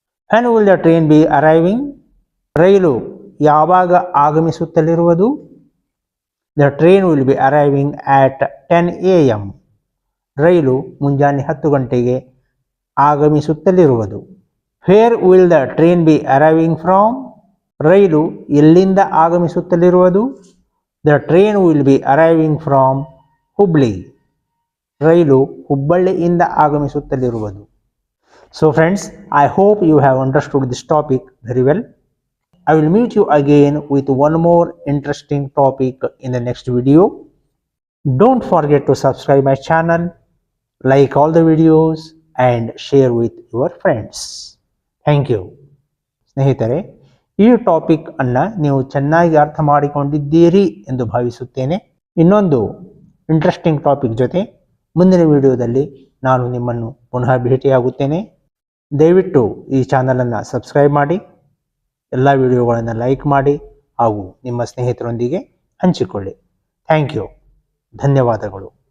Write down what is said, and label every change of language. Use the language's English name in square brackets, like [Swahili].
[English] When will the train be arriving? [Kannada] ರೈಲು ಯಾವಾಗ ಆಗಮಿಸುತ್ತಲಿರುವುದು? [English] The train will be arriving at 10 AM. [Kannada] ರೈಲು ಮುಂಜಾನೆ 10 ಗಂಟೆಗೆ ಆಗಮಿಸುತ್ತಲಿರುವುದು. [English] Where will the train be arriving from? [Kannada] ರೈಲು ಎಲ್ಲಿಂದ ಆಗಮಿಸುತ್ತಲಿರುವುದು? [English] The train will be arriving from Hubli. [Kannada] ರೈಲು ಹುಬ್ಬಳ್ಳಿಯಿಂದ ಆಗಮಿಸುತ್ತಲಿರುವುದು. [English] So friends, I hope you have understood this topic very well. I will meet you again with one more interesting topic in the next video. Don't forget to subscribe my channel, like all the videos and share with your friends. Thank you. [Kannada] ಸ್ನೇಹಿತರೆ, ಈ topic ಅನ್ನ ನೀವು ಚೆನ್ನಾಗಿ ಅರ್ಥ ಮಾಡಿಕೊಂಡಿದ್ದೀರಿ ಎಂದು ಭಾವಿಸುತ್ತೇನೆ. ಇನ್ನೊಂದು interesting topic ಜೊತೆ ಮುಂದಿನ ವಿಡಿಯೋದಲ್ಲಿ ನಾನು ನಿಮ್ಮನ್ನು ಪುನಃ ಭೇಟಿಯಾಗುತ್ತೇನೆ. ದಯವಿಟ್ಟು ಈ ಚಾನಲನ್ನು ಸಬ್ಸ್ಕ್ರೈಬ್ ಮಾಡಿ, ಎಲ್ಲ ವಿಡಿಯೋಗಳನ್ನು ಲೈಕ್ ಮಾಡಿ ಹಾಗೂ ನಿಮ್ಮ ಸ್ನೇಹಿತರೊಂದಿಗೆ ಹಂಚಿಕೊಳ್ಳಿ. [English] Thank you. [Kannada] ಧನ್ಯವಾದಗಳು.